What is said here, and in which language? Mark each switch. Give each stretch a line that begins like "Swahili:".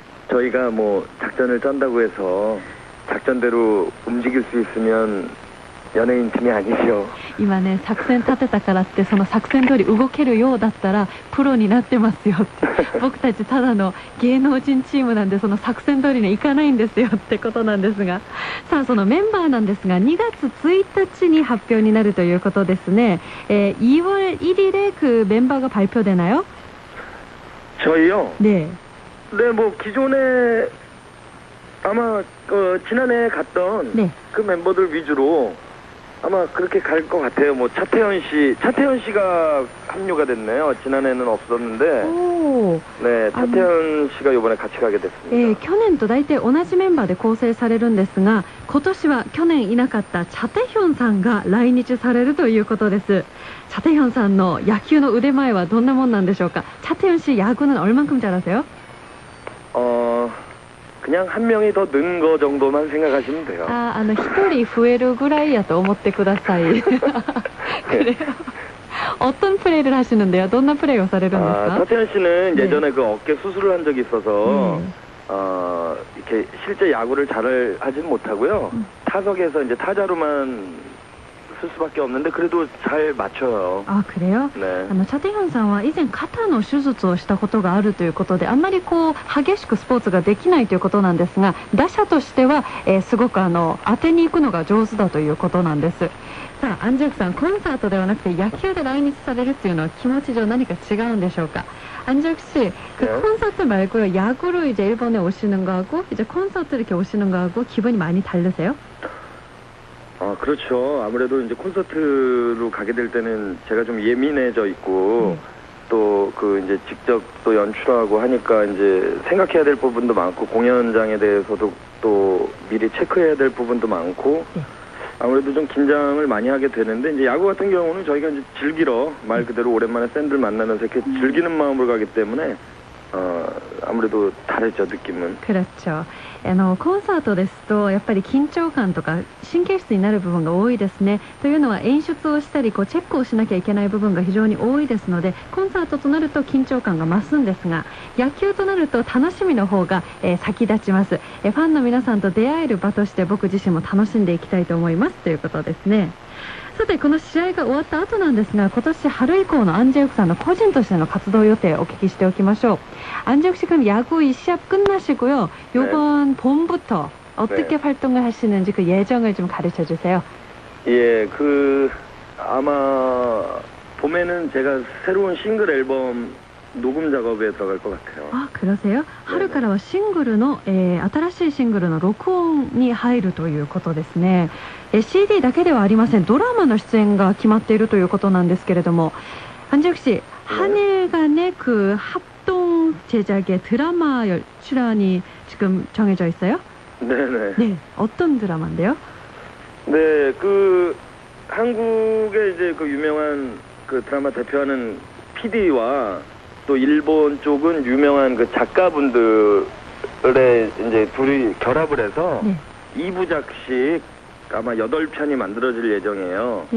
Korean: 저희가 뭐 작전을 짠다고 해서 작전대로 움직일 수 있으면 연예인 팀이 아니죠.
Japanese: 今ね、作戦立てたからってその作戦通り動けるようだったらプロになってますよって、僕たちただの芸能人チームなんでその作戦通りにいかないんですよってことなんですが、さあそのメンバーなんですが2月1日に発表になるということですね。
Korean: 2월 1일에 그 멤버가 발표되나요? 저희요? 네. 네, 뭐 기존에 아마 지난해 갔던 네. 그 멤버들 위주로 아마 그렇게 갈 것 같아요. 뭐 차태현 씨가 합류가 됐네요. 지난해는 없었는데. 오. 네, 차태현 씨가 이번에 같이 가게 됐습니다.
Japanese: 去年と大体同じメンバーで構成されるんですが、今年は去年いなかったチャテヒョンさんが来日されるということです。チャテヒョンさんの野球の腕前はどんなもんなんでしょうか?
Korean: 차태현 씨 야구는 얼만큼 잘하세요? 그냥 한 명이 더 는 거 정도만 생각하시면 돼요.
Japanese: 1人増えるぐらいやと思ってください.
Korean: 그래요? 어떤 플레이를 하시는데요?
Japanese: どんなプレーをされるんですか?
Korean: 차태현 씨는 예전에 그 어깨 수술을 한 적이 있어서 이렇게 실제 야구를 잘 하진 못하고요. 타석에서 이제 타자로만 쓸 수밖에 없는데 그래도 잘 맞춰요. あ、그래요? 네.
Japanese: チャテヒョンさんは以前肩の手術をしたことがあるということで、あんまりこう激しくスポーツができないということなんですが、打者としては、すごく当てに行くのが上手だということなんです。さあ、アンジェクさん、コンサートではなくて野球で来日されるっていうのは気持ち上何か違うんでしょうか?
Korean: 안재욱 씨, 그 네. 콘서트 말고요, 야구로 이제 일본에 오시는 거하고 이제 콘서트 이렇게 오시는 거하고 기분이 많이 다르세요? 아, 그렇죠. 아무래도 이제 콘서트로 가게 될 때는 제가 좀 예민해져 있고, 또 그 이제 직접 또 연출하고 하니까 이제 생각해야 될 부분도 많고, 공연장에 대해서도 또 미리 체크해야 될 부분도 많고, 아무래도 좀 긴장을 많이 하게 되는데, 이제 야구 같은 경우는 저희가 이제 즐기러, 말 그대로 오랜만에 팬들 만나면서 이렇게 즐기는 마음으로 가기 때문에, 아무래도 다르죠, 느낌은. 그렇죠.
Japanese: コンサートですとやっぱり緊張感とか神経質になる部分が多いですね。というのは演出をしたりチェックをしなきゃいけない部分が非常に多いですので、コンサートとなると緊張感が増すんですが、野球となると楽しみの方が、先立ちます。ファンの皆さんと出会える場として僕自身も楽しんでいきたいと思いますということですね。さて、この試合が終わった後なんですが、今年春以降の안재욱さんの個人としての活動予定をお聞きしておきましょう。
Korean: 안재욱 씨, 그럼 야구 이 시합 끝나시고요, 요번 봄부터 어떻게 활동을 하시는지 그 예정을 좀 가르쳐 주세요. 예, 아마 봄에는 제가 새로운 싱글 앨범 녹음 작업에 들어갈 것 같아요. 아, 그러세요?
Japanese: 春からはシングルの、新しいシングルの録音に入るということですね。 CD だけではありません。ドラマの出演が決まっているということなんですけれども,
Korean: 안재욱 씨, 한 일간의 그 합동 제작의 드라마 출연이 지금 정해져 있어요? 네네. 네, 어떤 드라마인데요? 네, 한국의 이제 그 유명한 그 드라마 대표하는 PD와 또 일본 쪽은 유명한 그 작가분들의 이제 둘이 결합을 해서 2부작씩 아마 8편이 만들어질 예정이에요.